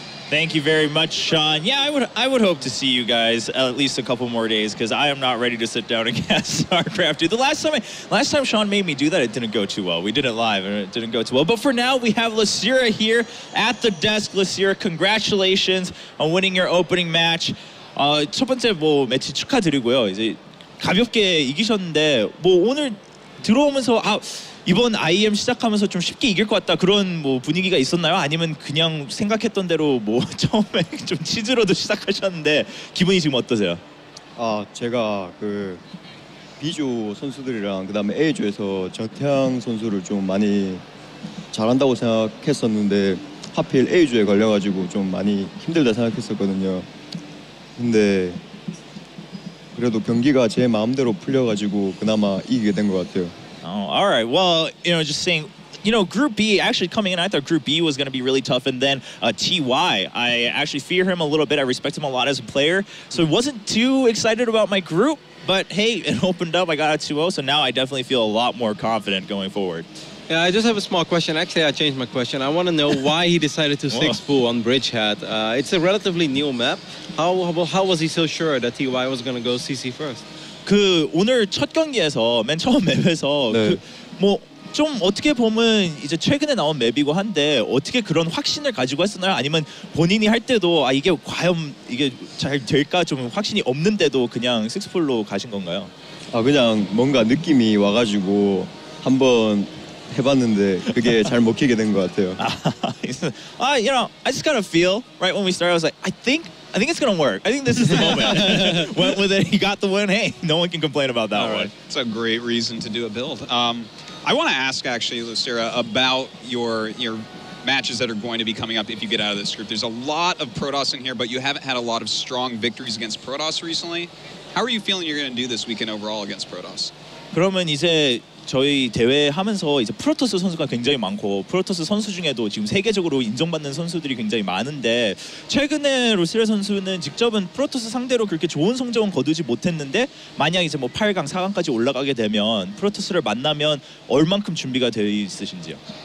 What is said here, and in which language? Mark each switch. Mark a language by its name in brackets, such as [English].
[English] Thank you very much, Sean. Yeah, I would hope to see you guys at least a couple more days, because I am not ready to sit down and cast StarCraft. Dude, the last time Sean made me do that, it didn't go too well. We did it live and it didn't go too well. But for now, we have Losira here at the desk. Losira, congratulations on winning your opening match. [Korean] 첫 번째 매치 축하드리고요. 이제 가볍게 이기셨는데 오늘 들어오면서 이번 IEM 시작하면서 좀 쉽게 이길 것 같다, 그런 분위기가 있었나요? 아니면 그냥 생각했던 대로 처음에 좀 치즈로도 시작하셨는데 기분이 지금 어떠세요? 제가 그 B조 선수들이랑 그다음에 A조에서 정태양 선수를 좀 많이 잘한다고 생각했었는데 하필 A조에 걸려가지고 좀 많이 힘들다 생각했었거든요. 근데 그래도 경기가 제 마음대로 풀려가지고 그나마 이기게 된 것 같아요. [English] Oh, all right. Well, just saying, Group B, actually coming in, I thought Group B was going to be really tough. And then TY, I actually fear him a little bit. I respect him a lot as a player. So I wasn't too excited about my group. But hey, it opened up. I got a 2-0. So now I definitely feel a lot more confident going forward. Yeah, I just have a small question. Actually, I changed my question. I want to know why he decided to 6-boo on Bridgehead. It's a relatively new map. How was he so sure that TY was going to go CC first? [Korean] 오늘 첫 경기에서 맨 처음 맵에서 좀 어떻게 보면 이제 최근에 나온 맵이고 한데 어떻게 그런 확신을 가지고 했었나요? 아니면 본인이 할 때도 아 이게 과연 이게 잘 될까 좀 확신이 없는데도 그냥 식스풀로 가신 건가요? 아 그냥 뭔가 느낌이 와가지고 한번 해봤는데 그게 잘 먹히게 된 것 같아요. [English] You know, I just got a feel right when we started. I was like, I think it's gonna work. I think this is the moment. Went with it. He got the win. Hey, no one can complain about that one. It's a great reason to do a build. I want to ask actually, Losira, about your matches that are going to be coming up if you get out of this group. There's a lot of Protoss in here, but you haven't had a lot of strong victories against Protoss recently. How are you feeling you're going to do this weekend overall against Protoss? [Korean] 그러면 이제 저희 대회 하면서 이제 프로토스 선수가 굉장히 많고 프로토스 선수 중에도 지금 세계적으로 인정받는 선수들이 굉장히 많은데 최근에 로시라 선수는 직접은 프로토스 상대로 그렇게 좋은 성적은 거두지 못했는데 만약 이제 뭐 8강, 4강까지 올라가게 되면 프로토스를 만나면 얼만큼 준비가 되어 있으신지요?